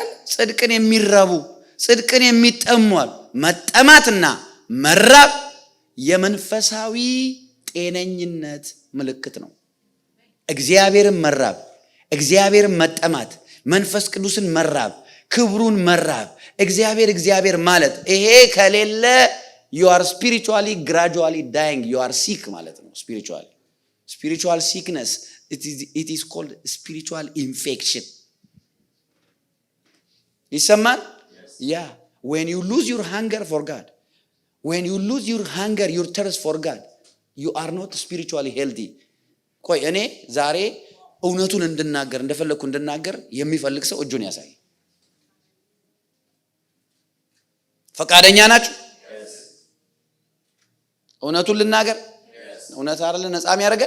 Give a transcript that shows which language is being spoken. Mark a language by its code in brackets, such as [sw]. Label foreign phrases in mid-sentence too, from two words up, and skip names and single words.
[am] ጽድቅን የሚራቡ ጽድቅን የሚጠሙ መጠማትና መራብ የመንፈሳዊ ጤነኝነት ምልክት ነው። እግዚአብሔርን መራብ፣ እግዚአብሔርን መጠማት፣ መንፈስ ቅዱስን መራብ፣ ክብሩን መራብ፣ እግዚአብሔር ማለት ይሄ ከሌለ [en] you are spiritually gradually dying, you are sick [am] ማለት ነው። [en] spiritual sickness, it is called spiritual infection. [am] ይሰማል? [en] Yeah, when you lose your hunger for God, when you lose your hunger, your thirst for God, you are not spiritually healthy. [am] ቆይ እኔ ዛሬ እውነቱን እንድናገር እንደፈለኩ እንድናገር የሚፈልግ ሰው እጁን ያሳይ። ፈቃደኛ ናችሁ? እውነቱን ልናገር? እውነት አይደለ ነፃም ያደርገን?